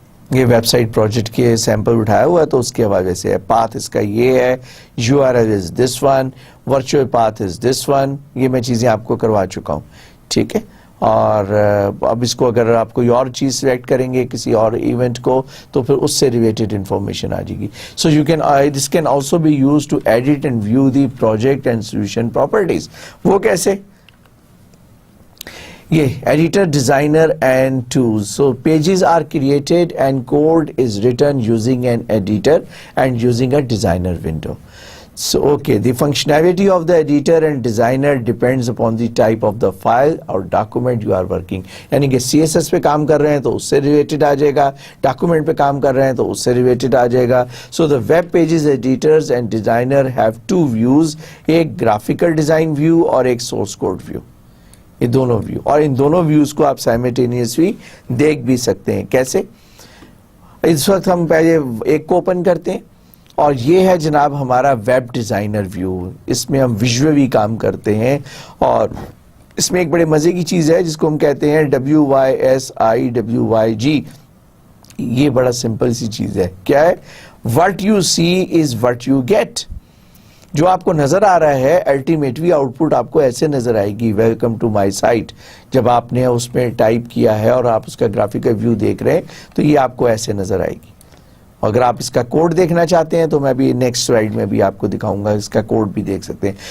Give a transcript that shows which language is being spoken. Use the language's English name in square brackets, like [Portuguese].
[Urdu] یہ web site project کے sample اٹھایا ہوا ہے تو اس کے حوالے سے ہے. پاتھ اس کا یہ ہے، [English] U R L is this one, virtual path is this one. [Urdu] یہ میں چیزیں آپ کو کروا چکا ہوں. ٹھیک ہے، اور اب اس کو اگر آپ کوئی اور چیز سلیکٹ کریں گے کسی اور ایونٹ کو تو پھر اس سے ریلیٹڈ انفارمیشن آ جائے گی. [English] So you can this can also be use to edit and view the project and solution properties. [Urdu] وہ کیسے؟ [English] یہ editor, designer and tools. So pages are created and code is written using an editor and using a designer window. So okay, the functionality of the editor and designer depends upon the type of the file or document you are working. [Urdu] یعنی کہ C S S پہ کام کر رہے ہیں تو اس سے related آ جائے گا، document پہ کام کر رہے ہیں تو اس سے ریلیٹڈ آ جائے گا. [English] So the web pages editors and designer have two views, ایک graphical design view اور ایک source code view. [Urdu] یہ دونوں ویو، اور ان دونوں ویوز کو آپ سائملٹینیسلی دیکھ بھی سکتے ہیں. کیسے؟ اس وقت ہم پہلے ایک کو اوپن کرتے ہیں اور یہ ہے جناب ہمارا ویب ڈیزائنر ویو. اس میں ہم ویژولی کام کرتے ہیں اور اس میں ایک بڑے مزے کی چیز ہے جس کو ہم کہتے ہیں WYSIWYG. یہ بڑا سمپل سی چیز ہے. کیا ہے؟ [English] What you see is what you get. [Urdu] جو آپ کو نظر آ رہا ہے الٹیمیٹلی آؤٹ پٹ آپ کو ایسے نظر آئے گی [English] Welcome to my site. [Urdu] جب آپ نے اس میں ٹائپ کیا ہے اور آپ اس کا گرافیکل ویو دیکھ رہے ہیں تو یہ آپ کو ایسے نظر آئے گی. اگر آپ اس کا کوڈ دیکھنا چاہتے ہیں تو میں بھی نیکسٹ سلائیڈ میں بھی آپ کو دکھاؤں گا, اس کا کوڈ بھی دیکھ سکتے ہیں.